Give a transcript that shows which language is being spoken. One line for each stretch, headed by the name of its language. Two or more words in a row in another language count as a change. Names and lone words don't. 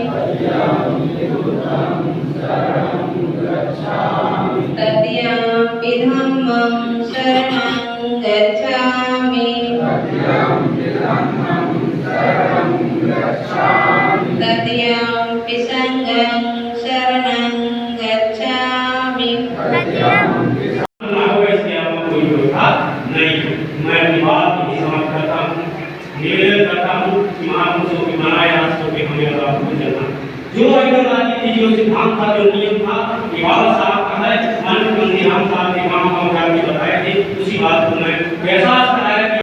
Pali: तृतीयंपि धम्मं शरणं गच्छामि। तृतीयंपि संघं शरणं गच्छामि।
Hindi: ना हो इसके अलावा कोई व्यवस्था नहीं। मैं अपनी बात की समाप्त करता हूँ। निवेदन करता हूँ कि महापुरुषों के बनाए रास्तों पे हमें राह पर चलना। जो एकदम राजनीति जो सिद्धांत था, जो नियम था, ये बाबा साहब का है। माननीय मंत्री राम साहब ने काम के बताए थे, उसी बात को मैं एहसास कराया कि